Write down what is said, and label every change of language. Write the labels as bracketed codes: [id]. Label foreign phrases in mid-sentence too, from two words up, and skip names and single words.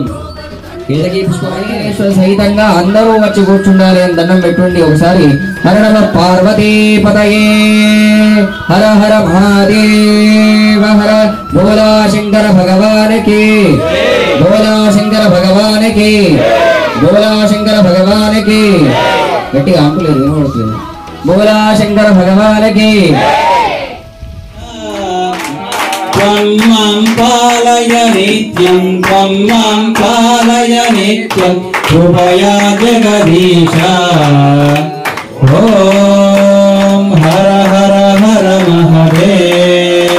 [te] కేతకీ పుష్పం సహితంగా అందరూ వచ్చి కూర్చుండాలి అని దండం పెట్టుండి ఒకసారి [sa] హర నమ పార్వతీపతయే హర హర మహాదేవ హర [te] బోలా శంకర భగవానికి బోలా శంకర భగవానికి బోలా శంకర భగవానికి గట్టిగా అంటులేదు, వినబడుతుంది. బోలా శంకర భగవానికి. [sa] त्वं मां पालय नित्यं त्वं मां पालय नित्यं कृपया जगदीश. ॐ हर हर हर महादेव.